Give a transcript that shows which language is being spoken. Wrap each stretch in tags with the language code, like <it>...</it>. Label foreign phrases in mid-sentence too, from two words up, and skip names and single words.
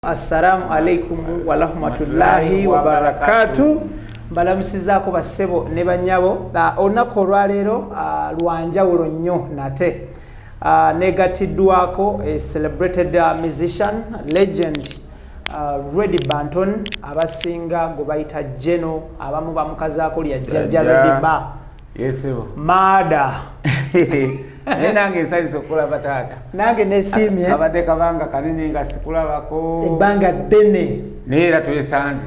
<ar>Assalamu alaikum wa rahmatullahi wa barakatuh.</ar> <lg>Mbalamusizaako bassebo ne bannyabo. Olunaku olwaleero lwanjawulo nnyo nate. Negatiddwako</lg> <en>a celebrated musician, legend,</en> <lg>Reddy Banton, abasinga gwe bayita Jeno, abamu bamukazaako lya Jjajja Reddy Ba. Yesebo. Maada. Nange nsanyusa okulaba taata. Nange neesiimye. Kabadde kabanga kanene nga sikulabako. Ebbanga ddene. Naye era twesanze.</lg>